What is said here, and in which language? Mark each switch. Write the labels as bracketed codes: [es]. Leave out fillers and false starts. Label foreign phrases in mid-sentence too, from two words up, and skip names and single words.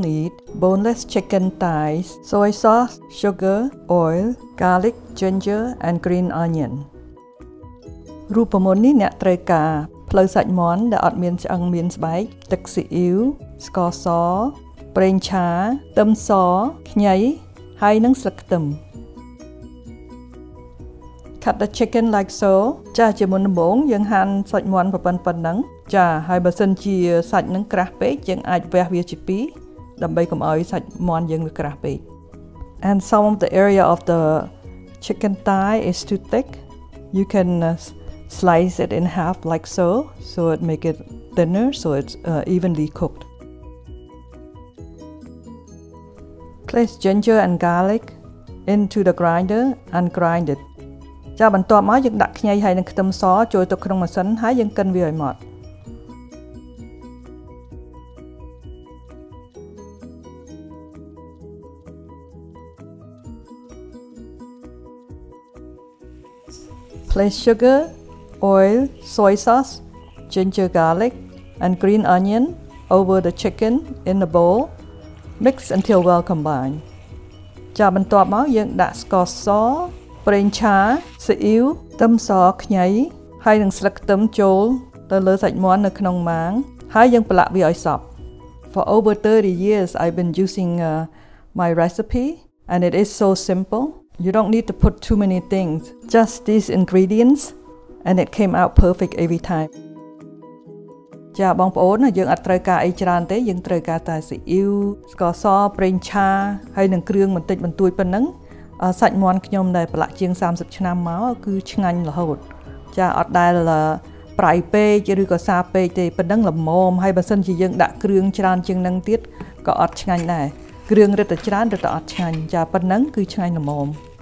[en] need boneless chicken thighs, soy sauce, sugar, oil, garlic, ginger, and green onion. [km] រូបមន្តនេះអ្នកត្រូវការភ្លៅសាច់មាន់ដែលអត់មានឆ្អឹងមានស្បែកទឹកស៊ីអ៊ីវស្ករសប្រេងឆាខ្ទឹមសខ្ញីហើយនិងស្លឹកខ្ទឹម [en] Cut the chicken like so [km] ចាជាមុនដំបូងយើងហាន់សាច់មាន់ប៉ុណ្ណឹងចាហើយបើសិនជាសាច់នឹងក្រាស់ពេកយើងអាចវះវាជាពីរដើម្បីកុំឲ្យសាច់មាន់យើងវាក្រាស់ពេក [en] And some of the area of the chicken thigh is too thick you can slice it in half like so it make it thinner so it's evenly cooked. Place ginger and garlic into the grinder and grind it [km] ចាបន្ទាប់មកយើងដាក់ខ្ញីហើយនិងខ្ទឹមសចូលទៅក្នុងម៉ាស៊ីនហើយយើងកិនវាឲ្យម៉ត់ [en] Place sugar, oil, soy sauce, ginger garlic, and green onion over the chicken in the bowl. Mix until well combined. [km] ចាបន្ទាប់មកយើងដាក់ស្ករសប្រេងឆាស៊ីអ៊ីវខ្ទឹមសខ្ញីហើយនិងស្លឹកខ្ទឹមចូលទៅលើសាច់មាន់នៅក្នុងម៉ាងហើយយើងប្រឡាក់វាឲ្យសព្វ [en] For over 30 years I've been using my recipe and it is so simple. You don't need to put too many things, just these ingredients and it came out perfect every time. [km] ចាបងប្អូនយើងអត់ត្រូវការអីច្រើនទេយើងត្រូវការតែស៊ីអ៊ីវស្ករសប្រេងឆាហើយនិងគ្រឿងបន្តិចបន្តួចប៉ុណ្ណឹងសាច់មាន់ខ្ញុំដែលប្រឡាក់ជាង30ឆ្នាំមកគឺឆ្ងាញ់រហូតចាអត់ដែលប្រៃពេកឬក៏សាពេកទេប៉ុណ្ណឹងល្មមហើយបើសិនជាយើងដាក់គ្រឿងច្រើនជាងនឹងទៀតក៏អត់ឆ្ងាញ់ដែរគ្រឿងរឹតតែច្រើនរឹតតែអត់ឆ្ងាញ់ចាប៉ុណ្ណឹងគឺឆ្ងាញ់ល្មម